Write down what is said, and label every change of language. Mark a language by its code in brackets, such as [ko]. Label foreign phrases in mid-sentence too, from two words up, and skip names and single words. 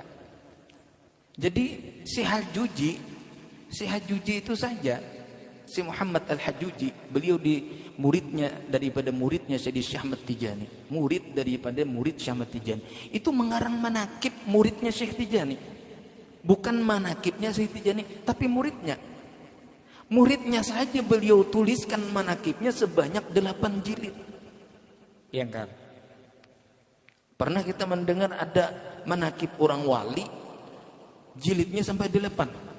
[id] Jadi si Hajuji itu saja, si Muhammad Al-Hajuji, beliau muridnya daripada muridnya Sayyidi Syekh Ahmad Tijani, murid daripada murid Syekh Ahmad Tijani. Itu mengarang manakib muridnya Syekh Tijani. Bukan manakibnya Syekh Tijani, tapi muridnya. Muridnya saja beliau tuliskan manakibnya sebanyak 8 jilid. Ya kan? Pernah kita mendengar ada manakib orang wali jilidnya sampai 8?